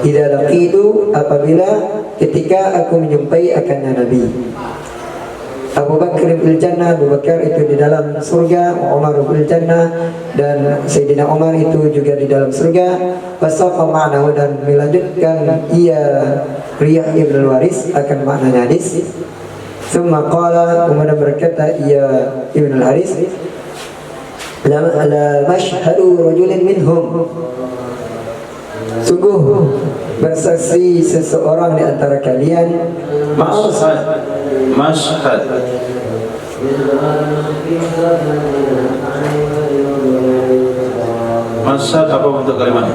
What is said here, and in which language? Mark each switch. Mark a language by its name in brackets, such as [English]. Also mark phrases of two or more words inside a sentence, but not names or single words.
[Arabic] إذا لقيت, [Malay] apabila ketika aku menjumpai akannya Nabi. [Arabic] أبو بكر بالجنة, [Malay] Abu Bakar itu di dalam surga, [Arabic] عمر بالجنة, [Malay] dan Sayyidina Umar itu juga di dalam surga. [Arabic] وساق معناه, [Malay] dan melanjutkan ia Riyah ibn al-Waris akan maknanya hadis. [Arabic] ثم قال, [Malay] kemudian berkata ia Ibn al-Haris, [Arabic] لمشهد رجل منهم, [Malay] sungguh bersaksi seseorang di antara kalian. Mashhad Mashhad apa bentuk kalimatnya?